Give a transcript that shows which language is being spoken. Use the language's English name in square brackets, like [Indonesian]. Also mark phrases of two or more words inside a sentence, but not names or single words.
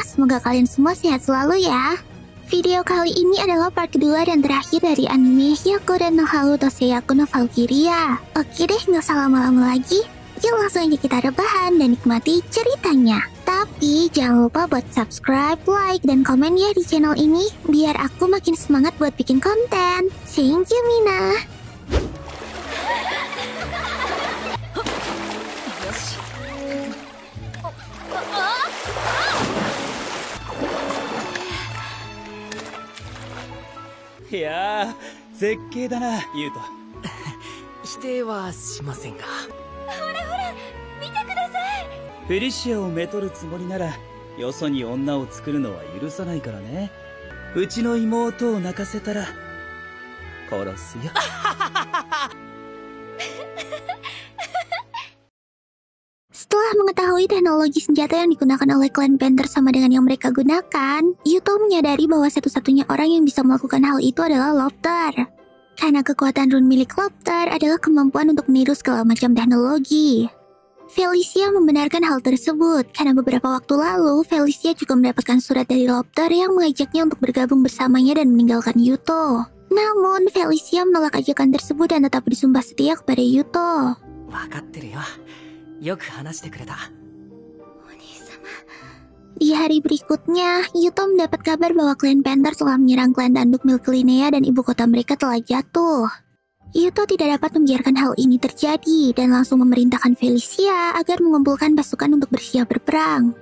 [Indonesian] Semoga kalian semua sehat selalu ya. Video kali ini adalah part kedua dan terakhir dari anime Hyakuren no Hau Toseiyaku no Valkyria. Oke deh, nggak usah lama-lama lagi. Yuk langsung aja kita rebahan dan nikmati ceritanya. Tapi jangan lupa buat subscribe, like, dan komen ya di channel ini, biar aku makin semangat buat bikin konten. [English] Thank you, Mina. [Japanese] いやー、絶景だな、ユウト。否定はしませんが。ほらほら、見てください。フェリシアをめとるつもりなら、よそに女を作るのは許さないからね。うちの妹を泣かせたら、殺すよ。 [Indonesian] Setelah mengetahui teknologi senjata yang digunakan oleh klan Panther sama dengan yang mereka gunakan, Yuto menyadari bahwa satu-satunya orang yang bisa melakukan hal itu adalah Lopter. Karena kekuatan rune milik Lopter adalah kemampuan untuk meniru segala macam teknologi. Felicia membenarkan hal tersebut, karena beberapa waktu lalu Felicia juga mendapatkan surat dari Lopter yang mengajaknya untuk bergabung bersamanya dan meninggalkan Yuto. Namun, Felicia menolak ajakan tersebut dan tetap bersumpah setia kepada Yuto. [Japanese] わかってるよ。よく話してくれた。 [Indonesian] Di hari berikutnya, Yuto mendapat kabar bahwa klan Panther telah menyerang klan tanduk Milklinea dan ibu kota mereka telah jatuh. Yuto tidak dapat membiarkan hal ini terjadi dan langsung memerintahkan Felicia agar mengumpulkan pasukan untuk bersiap berperang.